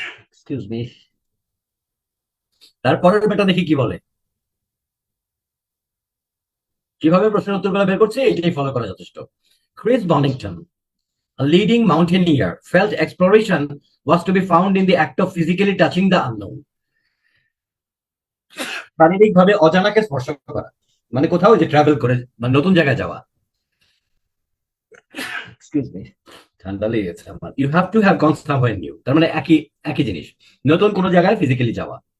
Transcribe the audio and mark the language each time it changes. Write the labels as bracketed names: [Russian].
[English] Excuse me. [Bangla] তারপরের বেটা দেখি কি বলে, কিভাবে প্রশ্নের উত্তরগুলো বের করছে এটাই ফলো করা যথেষ্ট। Chris বনিংটন, [English] A leading mountaineer felt exploration was to be found in the act of physically touching the unknown. [Bangla] শারীরিকভাবে অজানাকে স্পর্শ করা মানে কোথাও যে ট্রাভেল করে মানে নতুন জায়গায় যাওয়া। [English] excuse me, [Bangla] ঠান্ডা লেগে গেছে আমার। [English] you have to have gone somewhere new, [Bangla] তার মানে একই একই জিনিস, নতুন কোনো জায়গায় ফিজিক্যালি যাওয়া।